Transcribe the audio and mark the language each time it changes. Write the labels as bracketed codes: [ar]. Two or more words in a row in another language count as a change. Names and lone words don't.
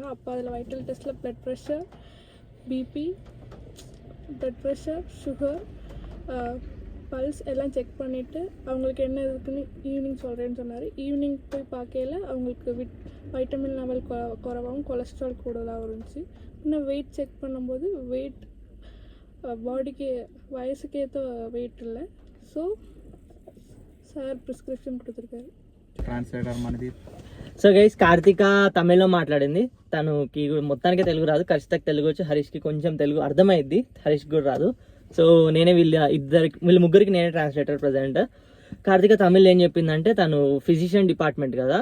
[ta] அப்போ அதில் [en] vital test-il blood pressure, [ta] பிபி, [en] blood pressure, [ta] சுகர், பல்ஸ் எல்லாம் செக் பண்ணிவிட்டு அவங்களுக்கு என்ன இருக்குன்னு ஈவினிங் சொல்கிறேன்னு சொன்னார். ஈவினிங் போய் பார்க்கையில் அவங்களுக்கு [en] vitamin level [ta] குறைவாகவும் கொலஸ்ட்ரால் கூடுதலாகவும் இருந்துச்சு. இன்னும் [en] weight check [ta] பண்ணும்போது [en] weight body-ku [ta] வயசுக்கு ஏற்ற வெயிட் இல்லை. [en] so sir prescription [ta] கொடுத்துருக்காரு. [te] ట్రాన్స్లేటర్ మనది. [en] so guys, [te] కార్తిక తమిళ్లో మాట్లాడింది. తనకి మొత్తానికి తెలుగు రాదు, ఖచ్చితంగా తెలుగు వచ్చి హరీష్కి కొంచెం తెలుగు అర్థమైద్ది, హరీష్కి కూడా రాదు. సో నేనే వీళ్ళ ముగ్గురికి నేనే [en] translator present. [te] కార్తిక తమిళ్ ఏం చెప్పిందంటే తను [en] physician department [te] కదా.